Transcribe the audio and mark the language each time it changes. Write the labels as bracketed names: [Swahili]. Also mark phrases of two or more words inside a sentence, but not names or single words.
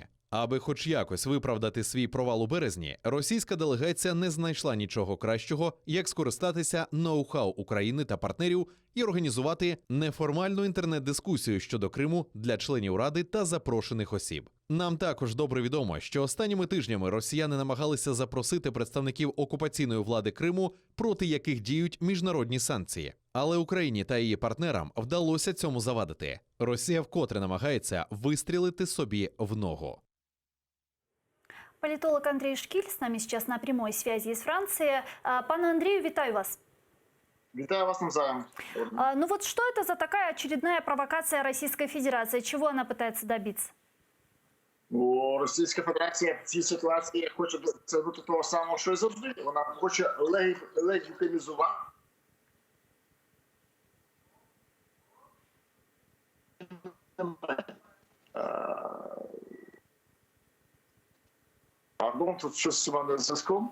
[Ukrainian] Аби хоч якось виправдати свій провал у березні, російська делегація не знайшла нічого кращого, як скористатися ноу-хау України та партнерів і організувати неформальну інтернет-дискусію щодо Криму для членів Ради та запрошених осіб. Нам також добре відомо, що останніми тижнями росіяни намагалися запросити представників окупаційної влади Криму, проти яких діють міжнародні санкції. Але Україні та її партнерам вдалося цьому завадити. Росія вкотре намагається вистрілити собі в ногу. [Russian] Политолог Андрей Шкиль с нами сейчас на прямой связи из Франции. [Ukrainian] Пане Андрею, витаю вас. Витаю вас навзаим. [Russian] Ну вот что это за такая очередная провокация Российской Федерации? Чего она пытается добиться? [Ukrainian] Російська Федерація в цій ситуації хоче досягнути того самого, що і завжди. Вона хоче легітимізувати тут щось у мене з зв'язком.